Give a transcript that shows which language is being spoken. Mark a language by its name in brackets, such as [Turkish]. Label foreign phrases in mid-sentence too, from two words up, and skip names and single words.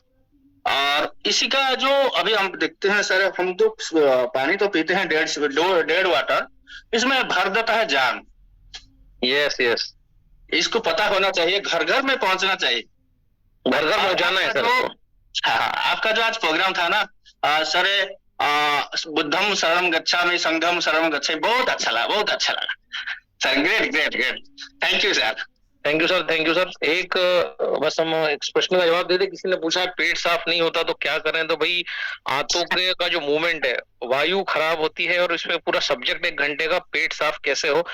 [Hindi] और इसी का जो अभी हम देखते हैं सर, हम तो पानी तो पीते हैं डेढ़ वाटर, इसमें भर देता है जान। [English] yes yes. [Hindi] इसको पता होना चाहिए, घर घर में पहुंचना चाहिए, घर घर पहुंचाना है सर। हाँ, आपका जो आज प्रोग्राम था ना सर, [Pali] बुद्धम शरणम गच्छामि, संघम शरणम गच्छामि, [Hindi] बहुत अच्छा लगा सर। [English] great great great. thank you sir. thank you sir, thank you sir. [Hindi] एक बस हम एक प्रश्न का जवाब दे दे। किसी ने पूछा पेट साफ नहीं होता तो क्या करें, तो भाई आंतों का जो मूवमेंट है, वायु खराब होती है, और इसमें पूरा सब्जेक्ट 1 घंटे का पेट साफ कैसे हो।